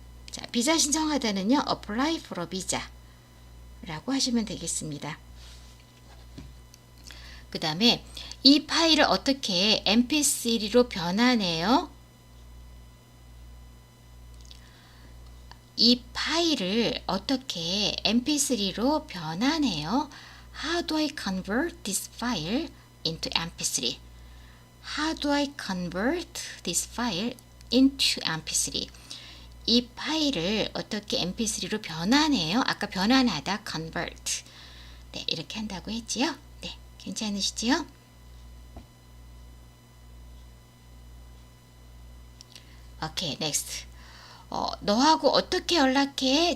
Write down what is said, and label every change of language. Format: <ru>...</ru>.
<ko>자, 비자 신청하다는요,</ko> <en>apply for a visa</en> <ko>라고 하시면 되겠습니다. 그 다음에 이 파일을 어떻게 mp3로 변환해요? 이 파일을 어떻게 mp3로 변환해요?</ko> <en>How do I convert this file into mp3? How do I convert this file into mp3?</en> <ko>이 파일을 어떻게 mp3로 변환해요? 아까 변환하다 convert. 네, 이렇게 한다고 했지요? 네, 괜찮으시지요? 오케이, next. 너하고 어떻게 연락해?</ko>